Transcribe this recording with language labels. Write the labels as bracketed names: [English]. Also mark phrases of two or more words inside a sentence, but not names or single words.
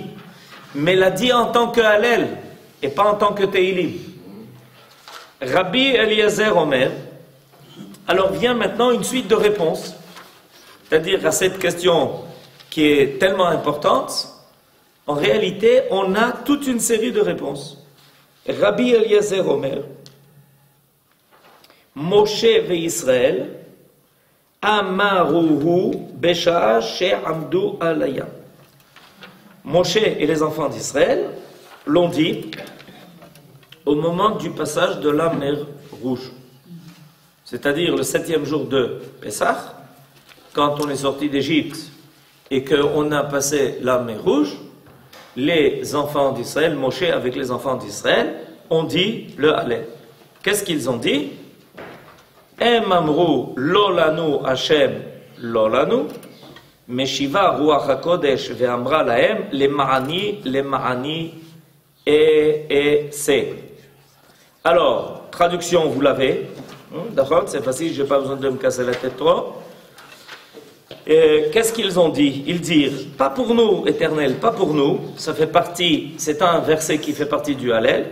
[French] Mais l'a dit en tant que Hallel et pas en tant que Teilim. [Hebrew] רבי אליעזר אומר. [French] Alors vient maintenant une suite de réponses, c'est-à-dire à cette question qui est tellement importante. En réalité, on a toute une série de réponses. [Hebrew] רבי אליעזר אומר, משה וישראל, אמרוהו בשעה שעמדו עליה. [French] Moshe et les enfants d'Israël l'ont dit au moment du passage de la mer Rouge. C'est-à-dire le 7e jour de Pessah, quand on est sorti d'Égypte et qu'on a passé la mer Rouge, les enfants d'Israël, Moshe avec les enfants d'Israël, ont dit le Hallel. Qu'est-ce qu'ils ont dit? [Hebrew] הם אמרו לא לנו השם לא לנו, משיבה רוח הקודש ואמרה להם למעני [French] et c'est. Alors, traduction, vous l'avez. D'accord, c'est facile, je n'ai pas besoin de me casser la tête trop. Qu'est-ce qu'ils ont dit? Ils disent, pas pour nous, Éternel, pas pour nous. Ça fait partie, c'est un verset qui fait partie du Hallel.